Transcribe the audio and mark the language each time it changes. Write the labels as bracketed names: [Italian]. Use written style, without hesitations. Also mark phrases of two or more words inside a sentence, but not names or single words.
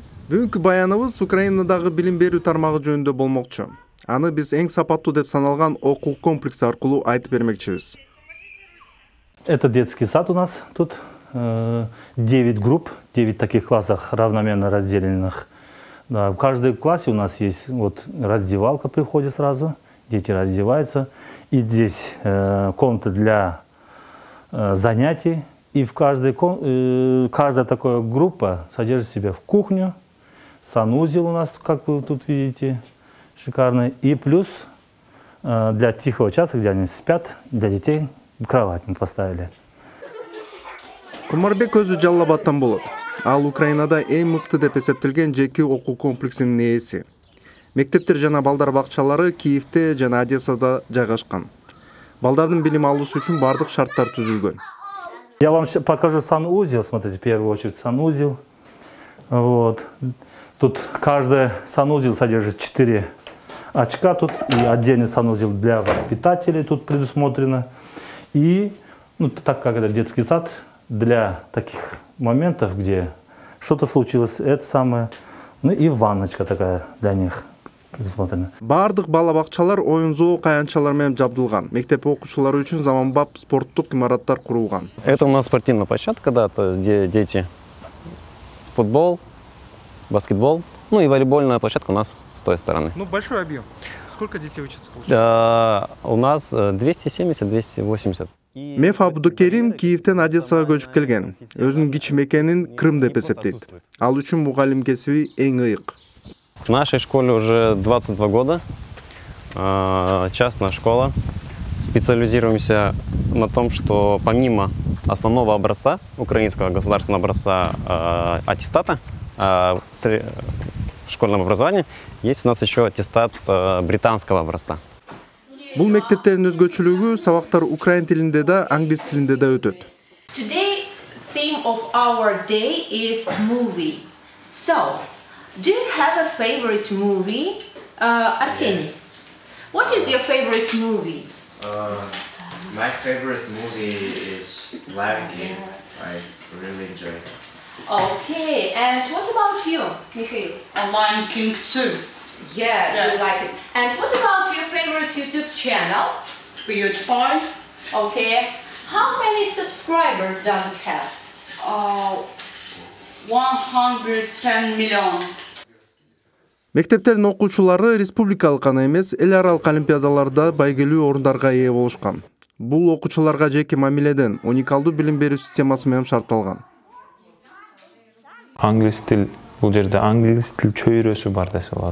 [Kyrgyz] Бүгүнкү баяныбыз Украинадагы билим берүү тармагы жөнүндө болмокчу. Аны биз эң сапаттуу деп саналган окуу комплекси аркылуу айтып бермекчибиз. [Russian] Это детский сад у нас тут. 9 групп, 9 таких классов равномерно разделенных. Да, в каждой классе у нас есть вот раздевалка при входе сразу. Дети раздеваются. И здесь комната для занятий. И в каждая такая группа содержит в себе в кухню, санузел у нас, как вы тут видите, шикарный. И плюс для тихого часа, где они спят, для детей кровать мы поставили. [Kyrgyz] Кумарбек өзү жаллап аттан болот. Ал Украинада эң мыкты деп эсептелген жеке окуу комплексинин ээси. Мектептер жана балдар бакчалары Киевде жана Одессада жайгашкан. Балдардын билим алуусу үчүн бардык шарттар түзүлгөн. [Russian] Я вам покажу санузел, смотрите, в первую очередь санузел. Вот. Тут каждый санузел содержит 4 очка, тут и отдельный санузел для воспитателей тут предусмотрено. И, так как это детский сад, для таких моментов, где что-то случилось, это самое, и ванночка такая для них предусмотрена. [Kyrgyz] Бардык бала бакчалар оюн-зоок аянтчалар менен жабдылган. Мектеп окуучулары үчүн заманбап спорттук имараттар курулган. [Russian] Это у нас спортивная площадка, да, то есть где дети футбол, баскетбол, и волейбольная площадка у нас с той стороны. Большой объем. Сколько детей учатся, получается? У нас 270-280. [Kyrgyz] Меф Абдукерим Киевден Одессага көчүп келген. Өзүнүн кичи мекенин Крым деп эсептейт. Ал үчүн мугалим кесиби эң ыйык. [Russian] В нашей школе уже 22 года. Частная школа. Специализируемся на том, что помимо основного образца, украинского государственного образца аттестата школьного образования, есть у нас еще аттестат британского образца. [Kyrgyz] Бул мектептердин өзгөчөлүгү сабактар украин тилинде да, англис тилинде да өтөт. [English] Today theme of our day is movie. So, do you have a favorite movie? Arseniy, what is your favorite movie? My favorite movie is Lion King. I really enjoy it. Okay, and what about you, Mikhail? Lion King 2. Yeah, you like it. And what about your favorite YouTube channel? Beautiful. Okay. How many subscribers does it have? 110 million. [Kyrgyz] Мектептердин окуучулары республикалык гана эмес, эл аралык олимпиадаларда байгелүү орундарга ээ болушкан. Бул окуучуларга жеке мамиледен уникалдуу билим берүү системасы менен шартталган. Англис тил, бул жерде англис тил чөйрөсү бар десе болот.